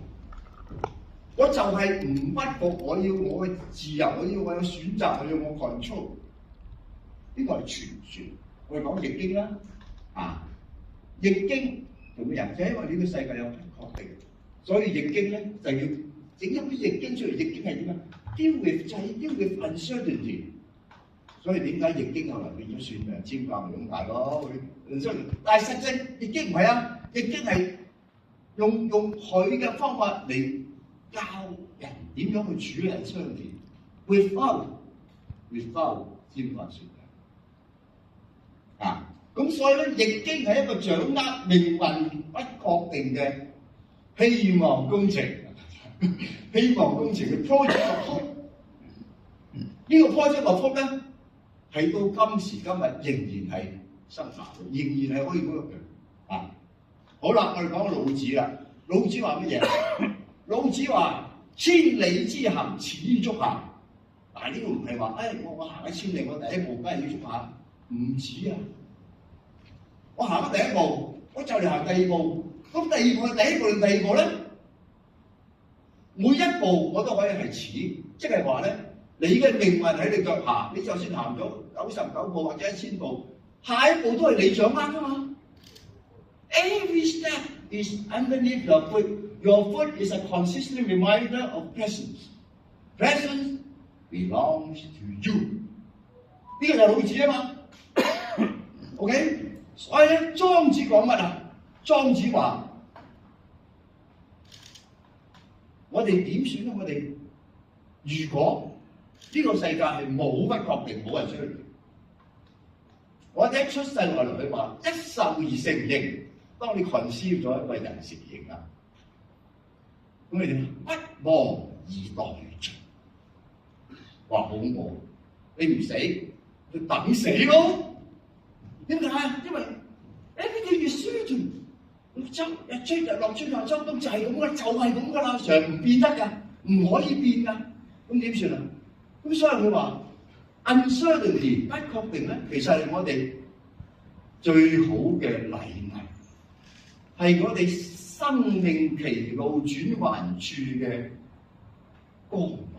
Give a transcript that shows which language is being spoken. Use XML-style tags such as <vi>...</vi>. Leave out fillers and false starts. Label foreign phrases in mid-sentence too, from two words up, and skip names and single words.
<yue>我就係唔屈服，我要我嘅自由，我要我有選擇，我要我 control。呢個係傳說。我哋講易經啦，易經做咩人？就因為呢個世界有不確定，所以易經咧就要整一本易經出嚟。易經係點啊 ？</yue> <en>Deal with</en> <yue>就係</yue> <en>deal with uncertainty。</en> <yue>所以點解易經後來變咗算命占卦咁解咯？但係實際易經唔係啊，易經係用佢嘅方法嚟教人點樣去處理</yue> <en>uncertainty without</en> <yue>占卦算命。咁所以咧，易經係一個掌握命運不確定嘅希望工程，希望工程嘅</yue> <en>project of hope。</en> <yue>呢個</yue> <en>project of hope</en> <yue>咧，係到今時今日仍然係生效，仍然係可以嗰個好啦，我哋講老子啦。老子話乜嘢？老子話：千里之行，始於足下。但係呢個唔係話，我行1000里，我第一步梗係要足下，唔止啊！我行咗第一步，我就嚟行第二步。咁第二步係第一步定第二步咧？每一步我都可以係始，即係話咧，你嘅命運喺你腳下，你就算行咗99步或者1000步，下一步都係你掌握㗎嘛。</yue> <en>Every step is underneath your foot. Your foot is a consistent reminder of presence. Presence belongs to you.</en> <yue>呢個就係老子啊嘛。OK。所以咧，莊子講乜啊？莊子話：我哋點選咧？我哋如果呢個世界係冇不確定，冇人出嚟，我哋一出世落嚟，佢話一受而成形。當你 conceive 咗一個人成形啦，咁你哋不望而待盡，話好冇，你唔死，就等死咯。點解啊？因為</yue> <en>everything is certain，</en> <yue>日出日落，春夏秋冬就係咁噶，就係咁噶啦，常唔變得噶，唔可以變噶。咁點算啊？咁所以佢話 uncertainty 不確定咧，其實係我哋最好嘅禮物，係我哋生命歧路轉彎處嘅光芒。</yue>